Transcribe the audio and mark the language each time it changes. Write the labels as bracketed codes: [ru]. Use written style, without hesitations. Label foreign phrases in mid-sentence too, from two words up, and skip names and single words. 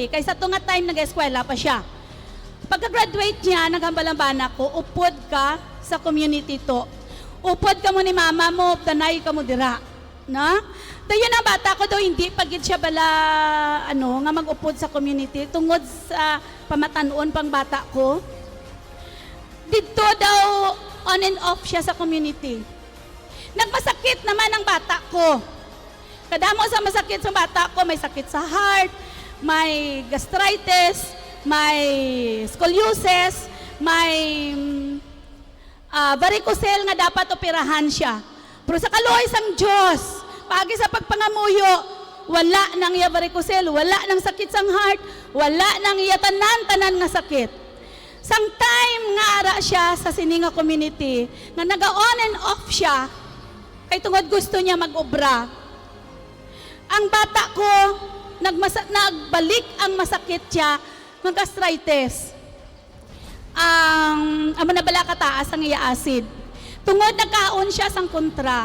[hil] Kaysa ito nga time nag-eskwela pa siya. Pagka-graduate niya, naghambal ang bana ko, upod ka sa community to. Upod ka mo ni mama mo, tanay ka mo dira. Na? Dayo na bata ko daw, hindi pagid siya bala, nga mag-upod sa community, tungod sa pamatanon pang bata ko. Dito daw, [en] on and off [hil] siya sa [en] community. [hil] Nagmasakit naman ang bata ko. Kadamo sa masakit sa bata ko, may sakit sa heart, may gastritis, may scoliosis, may varicocele nga dapat operahan siya. Pero sa kaluoy sang Diyos, pagi sa pagpangamuyo, wala nang iya varicocele, wala nang sakit sang heart, wala nang iya tanan nga sakit. Sang time nga ara siya sa Sininga community, nga naga- [en] on and off [hil] siya, kay tungod gusto niya mag-obra. Ang bata ko, nagbalik ang masakit siya, ng gastritis. Amo na bala kataas ang iya acid. Tungod nagkaon siya sang kontra.